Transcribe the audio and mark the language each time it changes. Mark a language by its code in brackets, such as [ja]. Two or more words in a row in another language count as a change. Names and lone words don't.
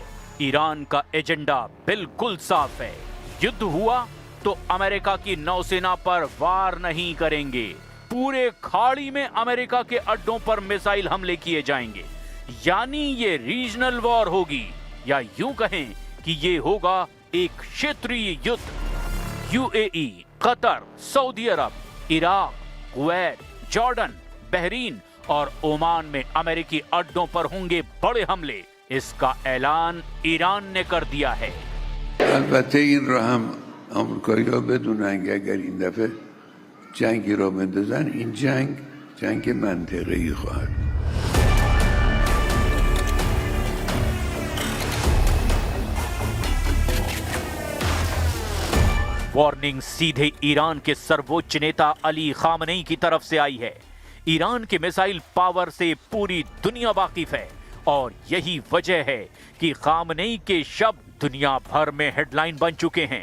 [hi] ईरान का एजेंडा बिल्कुल साफ है, युद्ध हुआ तो अमेरिका की नौसेना पर वार नहीं करेंगे, पूरे खाड़ी में अमेरिका के अड्डों पर मिसाइल हमले किए जाएंगे, यानी ये [en] रीजनल वॉर [hi] होगी, या यूं कहें कि कि ये होगा एक क्षेत्रीय युद्ध। यूएई, कतर, सऊदी अरब, इराक, कुवैत, जॉर्डन, बहरीन और ओमान में अमेरिकी अड्डों पर होंगे बड़े हमले। इसका ऐलान ईरान ने कर दिया है। [fa] البته این را هم آمریکایی‌ها بدونن که اگر این دفعه جنگی را بندازن این جنگ منطقه‌ای خواهد. [hi] वार्निंग सीधे ईरान के सर्वोच्च नेता अली खामनेई की तरफ से आई है। ईरान के [en] मिसाइल पावर [hi] से पूरी दुनिया वाकिफ है और यही वजह है कि खामनेई के शब्द दुनिया भर में हेडलाइन बन चुके हैं।